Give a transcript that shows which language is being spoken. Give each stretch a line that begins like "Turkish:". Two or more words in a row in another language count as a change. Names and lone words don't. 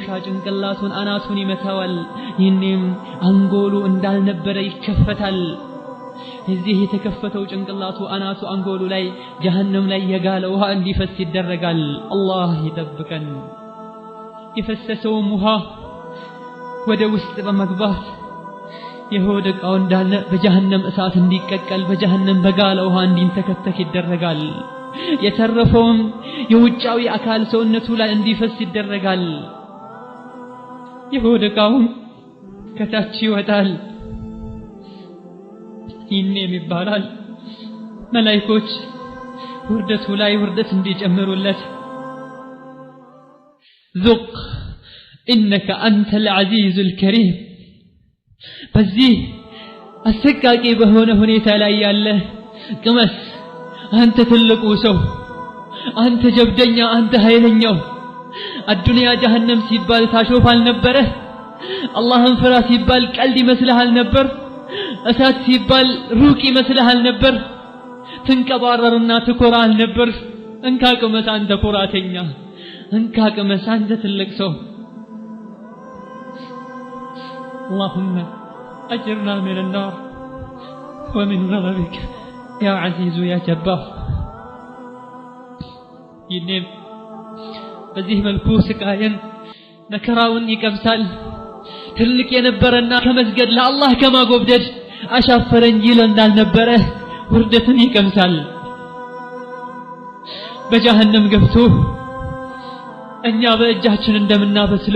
Amharic: ጭንቅላቱን አናቱን ይመታዋል ይህንም አንጎሉ እንዳልነበረ ይከፈታል እዚህ የተከፈተው ጭንቅላቱ አናቱ አንጎሉ ላይ ጀሃነም ላይ የጋለ ውሃ እንዲፈስ ይደረጋል አላህ ይጠብቀን የፈሰሰው ውሃ ወደ ውስጥ በመግባት የሆደቃው እንዳለ በጀሃነም እሳት እንዲቀቀል በጀሃነም በጋለ ውሃ እንዲንተከተክ ይደረጋል የተረፈውም የውጫዊ አካል ሰውነቱ ላይ እንዲፈስ ይደረጋል የሆደቃው ከታች ይወጣል ይህንም ይባላል መላእክቶች ውርደቱ ላይ ውርደት እንዲጨምሩለት
Arabic: ذق إنك أنت العزيز
Amharic: الكريم በዚህ አሰቃቂ በሆነ ሁኔታ ላይ ያለ ቅመስ አንተ ትልቁ ሰው አንተ ጀብደኛ አንተ ኃይለኛው አዱንያ ጀሃነም ሲባል ታሾፋል ነበር አላህን ፍራ ሲባል ቀልድ ይመስልሃል ነበር እሳት ሲባል ሩቅ ይመስልሃል ነበር ትንቀባረርና ትኮራል ነበር እንካ ቅመስ አንተ ኩራተኛ እንካ ቅመስ አንተ ትልቅ ሰው
Arabic: اللهم أجرنا من النار ومن غضبك يا عزيز يا جبار
Amharic: ይንም በዚህ መልኩ ስቃየን መከራውን ይቀምሳል ትልቅ የነበረና ከመስገድ ለአላህ ከማጎብደድ አሻፈረኝ ይል እንዳልነበረ ውርደትን ይቀምሳል በጀሃነም ገብቶ እኛ በእጃችን እንደምናበስለው